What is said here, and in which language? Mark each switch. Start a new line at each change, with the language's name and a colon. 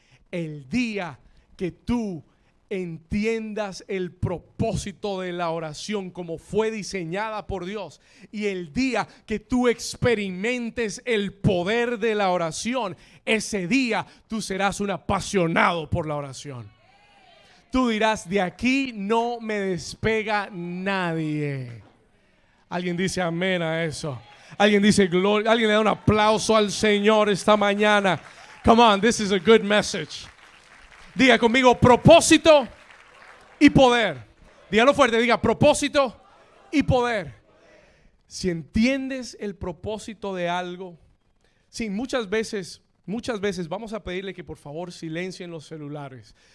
Spanish: El día que tú entiendas el propósito de la oración como fue diseñada por Dios, y el día que tú experimentes el poder de la oración, ese día tú serás un apasionado por la oración. Tú dirás: de aquí no me despega nadie. Alguien dice amén a eso. Alguien dice gloria. Alguien le da un aplauso al Señor esta mañana.
English: Come on, this is a good message.
Spanish: Diga conmigo: propósito y poder. Dígalo fuerte, diga: propósito y poder. Si entiendes el propósito de algo, sí, muchas veces vamos a pedirle que por favor silencien los celulares.